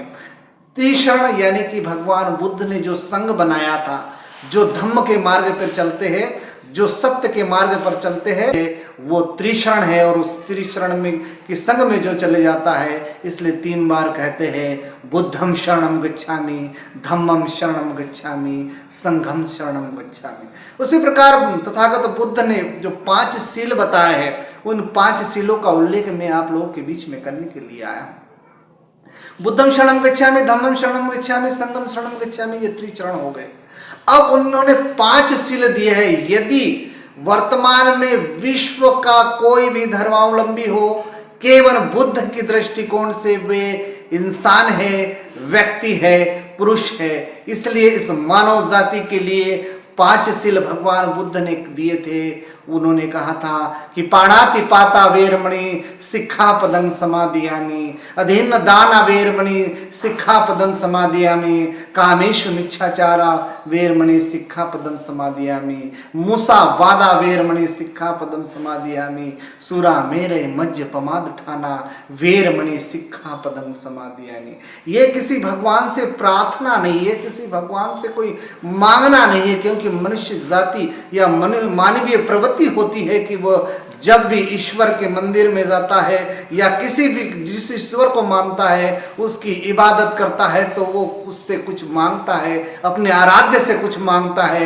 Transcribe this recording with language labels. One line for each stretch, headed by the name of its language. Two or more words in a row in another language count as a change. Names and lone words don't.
Hindi: त्रिशरण यानी कि भगवान बुद्ध ने जो संघ बनाया था, जो धम्म के मार्ग पर चलते हैं, जो सत्य के मार्ग पर चलते हैं, वो त्रिशरण है। और उस त्रिशरण में कि संघ में जो चले जाता है, इसलिए 3 बार कहते हैं
Pali: बुद्धम शरणम गच्छामि, धम्मम शरणम गच्छामि, संघम शरणम गच्छामि।
Hindi: उसी प्रकार तथागत बुद्ध ने जो 5 शील बताए हैं, उन 5 शीलों का उल्लेख मैं आप लोगों के बीच में करने के लिए आया हूँ।
Pali: बुद्धम शरणम गच्छामि, धम्मम शरणम गच्छामि, संघम शरणम गच्छामि,
Hindi: ये त्रिचरण हो गए। अब उन्होंने 5 शील दिए हैं। यदि वर्तमान में विश्व का कोई भी धर्मावलंबी हो, केवल बुद्ध की दृष्टिकोण से वे इंसान है, व्यक्ति है, पुरुष है। इसलिए इस मानव जाति के लिए 5 शील भगवान बुद्ध ने दिए थे। उन्होंने कहा था कि
Pali: पाणाति पाता वेरमणि सिक्खापदं समादियामि, अधीन दान वेरमणि सिक्खापदं समादियामि, कामेषु मिच्छाचारा वेरमणि सिक्खापदं समादियामि, मूसा वादा वेरमणि सिक्खापदं समादियामि, सुरा मेरे मज्ज पमाद ठाना वेरमणि सिक्खापदं समादियामि।
Hindi: ये किसी भगवान से प्रार्थना नहीं है, किसी भगवान से कोई मांगना नहीं है। क्योंकि मनुष्य जाति या मानवीय प्रवृत्ति होती है कि वह जब भी ईश्वर के मंदिर में जाता है या किसी भी जिस ईश्वर को मानता है उसकी इबादत करता है, तो वो उससे कुछ मांगता है, अपने आराध्य से कुछ मांगता है।